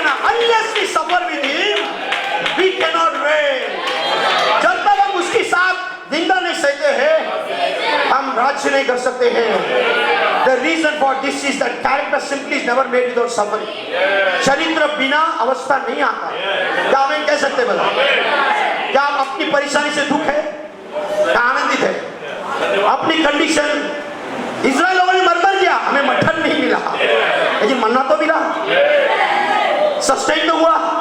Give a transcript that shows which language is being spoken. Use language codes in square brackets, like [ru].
[en] Unless we suffer with him, we cannot reign. [hi] जब तक हम उसके साथ जिंदा नहीं सहते हैं, हम राज्य नहीं कर सकते हैं। [en] The reason for this is that character simply is never made without suffering. [hi] चरित्र बिना अवस्था नहीं आता। क्या हमें कह सकते हैं बता? क्या आप अपनी परेशानी से दुख है क्या आनंदित है? अपनी कंडीशन, इजराइल लोगों ने मरमर किया, हमें मटन नहीं मिला, लेकिन मन्ना तो मिला, सस्टेन तो हुआ।